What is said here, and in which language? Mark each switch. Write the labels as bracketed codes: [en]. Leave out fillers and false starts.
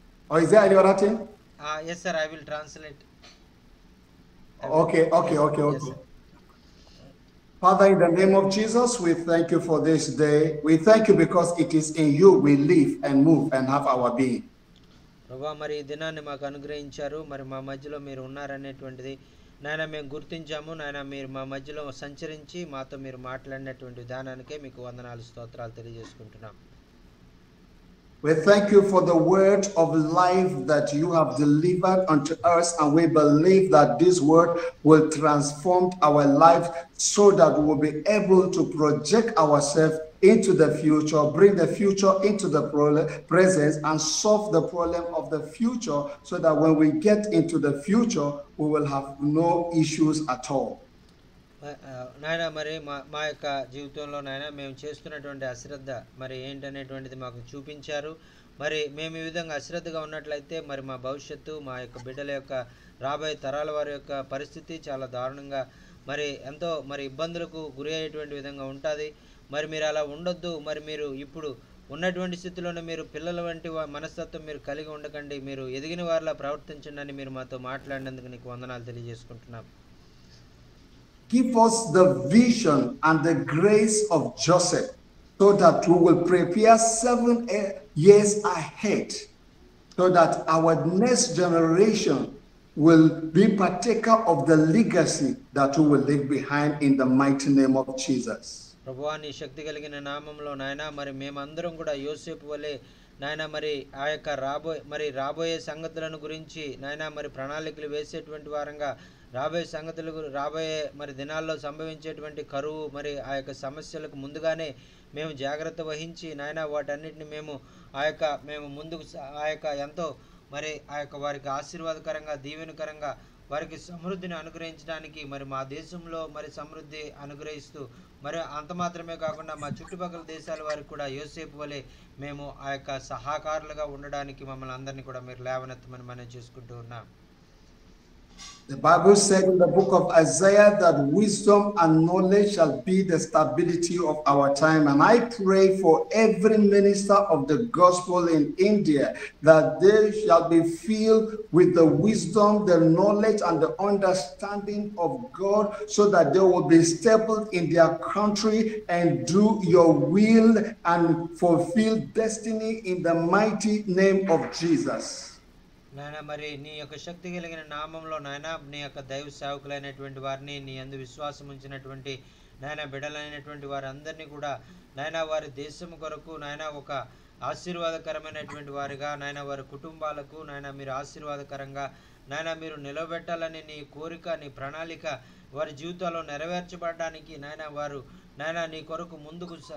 [en] Or is there any other thing? Yes, sir. I will translate. Okay. Yes, sir. Father, in the name of Jesus, we thank you for this day. We thank you because it is in you we live and move and have our being. [te] ప్రభా, మరి ఈ దినాన్ని మాకు అనుగ్రహించారు. మరి మా మధ్యలో మీరు ఉన్నారనేటువంటిది నాయన మేము గుర్తించాము. నాయన మీరు మా మధ్యలో సంచరించి మాతో మీరు మాట్లాడినటువంటి విధానానికే మీకు వందనాలు, స్తోత్రాలు తెలియజేసుకుంటున్నాం. [en] We thank you for the word of life that you have delivered unto us, and we believe that this word will transform our life so that we will be able to project ourselves into the future, bring the future into the present, and solve the problem of the future, so that when we get into the future, we will have no issues at all. [te] నాయన మరి మా యొక్క జీవితంలో నాయన మేము చేస్తున్నటువంటి అశ్రద్ధ మరి ఏంటనేటువంటిది మాకు చూపించారు. మరి మేము ఈ విధంగా అశ్రద్ధగా ఉన్నట్లయితే మరి మా భవిష్యత్తు, మా యొక్క బిడ్డల యొక్క రాబోయే తరాల వారి యొక్క పరిస్థితి చాలా దారుణంగా మరి ఎంతో మరి ఇబ్బందులకు గురి అయ్యేటువంటి విధంగా ఉంటుంది. మరి మీరు అలా ఉండొద్దు. మరి మీరు ఇప్పుడు ఉన్నటువంటి స్థితిలోనే మీరు పిల్లల వంటి మనస్తత్వం మీరు కలిగి ఉండకండి, మీరు ఎదిగిన వారిలా ప్రవర్తించండి అని మీరు మాతో మాట్లాడినందుకు నీకు వందనాలు తెలియజేసుకుంటున్నాం. [en] Give us the vision and the grace of Joseph so that we will prepare 7 years ahead, so that our next generation will be partaker of the legacy that we will leave behind in the mighty name of Jesus. [te] ప్రభువా, నీ శక్తి కలిగిన నామంలో నాయన మరి మేమందరం కూడా యోసేపు వలె నాయన మరి ఆ యొక్క రాబోయే సంగతులను గురించి నాయన మరి ప్రణాళికలు వేసేటువంటి వారంగా రాబోయే మరి దినాల్లో సంభవించేటువంటి కరువు మరి ఆ యొక్క సమస్యలకు ముందుగానే మేము జాగ్రత్త వహించి నాయన వాటన్నిటిని మేము ముందుకు ఆ యొక్క ఎంతో మరి ఆ యొక్క వారికి ఆశీర్వాదకరంగా దీవెనకరంగా వారికి సమృద్ధిని అనుగ్రహించడానికి మరి మా దేశంలో మరి సమృద్ధి అనుగ్రహిస్తూ మరి అంత మాత్రమే కాకుండా మా చుట్టుపక్కల దేశాల వారికి కూడా యోసేపు వలె మేము ఆ యొక్క సహకారులుగా ఉండడానికి మమ్మల్ని అందరినీ కూడా మీరు లేవనెత్తమని మనం చేసుకుంటూ ఉన్నాం. [en] The Bible said in the book of Isaiah that wisdom and knowledge shall be the stability of our time. And I pray for every minister of the gospel in India that they shall be filled with the wisdom, the knowledge, and the understanding of God, so that they will be stable in their country and do your will and fulfill destiny in the mighty name of Jesus. [te] నాయన మరి నీ యొక్క శక్తి కలిగిన నామంలో నాయన నీ యొక్క దైవ సేవకులైనటువంటి వారిని, నీ యందు విశ్వాసం ఉంచినటువంటి నాయన బిడ్డలైనటువంటి వారందరినీ కూడా నాయన వారి దేశం కొరకు నాయన ఒక ఆశీర్వాదకరమైనటువంటి వారిగా నాయన వారి కుటుంబాలకు నాయన మీరు ఆశీర్వాదకరంగా నాయన మీరు నిలబెట్టాలని నీ కోరిక, నీ ప్రణాళిక వారి జీవితాల్లో నెరవేర్చబడడానికి నాయన నీ కొరకు ముందుకు